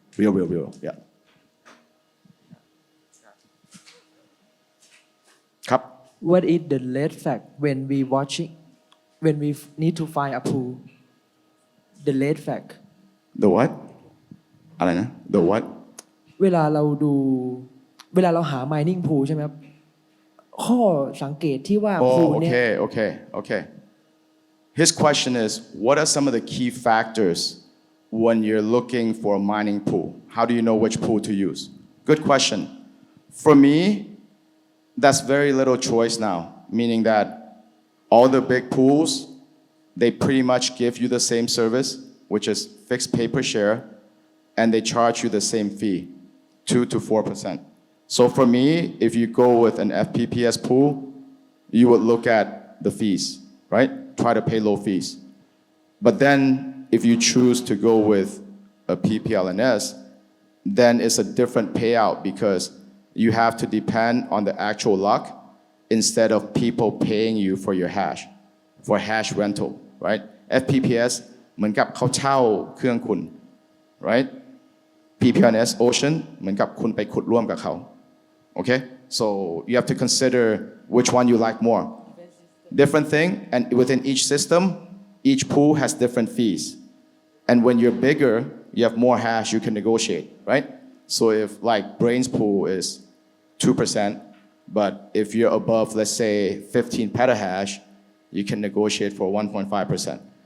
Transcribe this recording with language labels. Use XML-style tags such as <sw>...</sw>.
<en>Yeah.</en> <th>ครับ</th> <en>What is the red flag when we need to find a pool? The red flag. The what</en> <th>อะไรนะ</th> <en>The what</en> <th>เวลาเราหา mining pool ใช่ไหมครับ ข้อสังเกตที่ว่า pool เนี่ย</th> <en>okay. His question is, what are some of the key factors when you're looking for a mining pool? How do you know which pool to use? Good question. For me, that's very little choice now, meaning that all the big pools, they pretty much give you the same service, which is fixed pay per share, and they charge you the same fee, 2 to 4%. So for me, if you go with an FPPS pool, you would look at the fees, right? Try to pay low fees. But then if you choose to go with a PPLNS, then it's a different payout because you have to depend on the actual luck instead of people paying you for your hash, for hash rental, right?</en> <th>FPPS เหมือนกับเขาเช่าเครื่องคุณ right? PPLNS Ocean เหมือนกับคุณไปขุดร่วมกับเขา okay?</th> <en>So you have to consider which one you like more. Different thing, and within each system, each pool has different fees. And when you're bigger, you have more hash, you can negotiate, right? So if like Brains pool is 2%, but if you're above, let's say 15 petahash, you can negotiate for 1.5%.</en>